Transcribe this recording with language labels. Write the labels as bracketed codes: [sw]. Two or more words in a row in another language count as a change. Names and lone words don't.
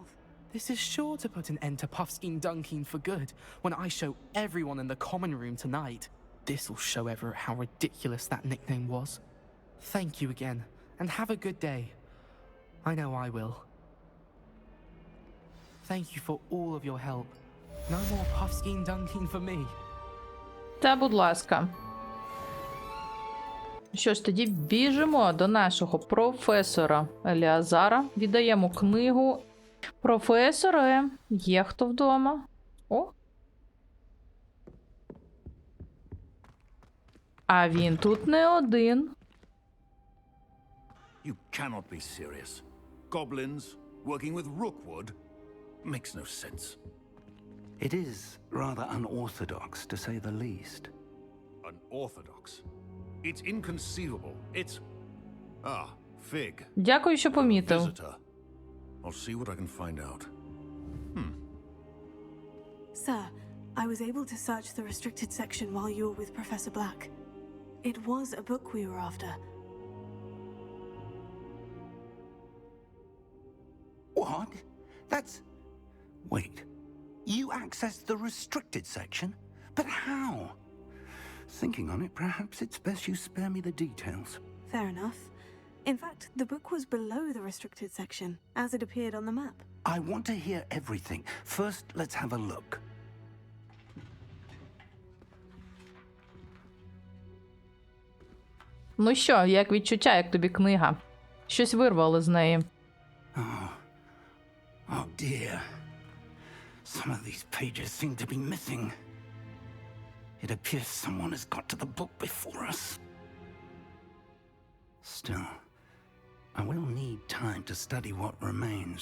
[en] This is sure to put an end to Puffskein Dunkin for good when I show everyone in the common room tonight. This'll show Everett how ridiculous that nickname was. Thank you again, and have a good day. I know I will. Thank you for all of your help. No more Puffskein Dunkin for me. [uk] Та, будь ласка. Що ж, тоді біжимо до нашого професора Еліазара. Віддаємо книгу. Професоре, є хто вдома? О! А він тут не один. [en] You cannot be serious. Goblins working with rookwood? Makes no sense. It is rather unorthodox, to say the least. Unorthodox. It's inconceivable. It's... Ah, Fig. [uk] Дякую, що помітив. [en] Visitor. I'll see what I can find out. Sir, I was able to search the restricted section while you were with Professor Black. It was a book we were after. What? That's... Wait. You accessed the restricted section? But how? Thinking on it, perhaps it's best you spare me the details. Fair enough. In fact, the book was below the restricted section, as it appeared on the map. I want to hear everything. First, let's have a look. [uk] Ну що, як відчуття, як тобі книга? Щось вирвало з неї. [en] Oh dear. Some of these pages seem to be missing. It appears someone has got to the book before us. Still, I will need time to study what remains.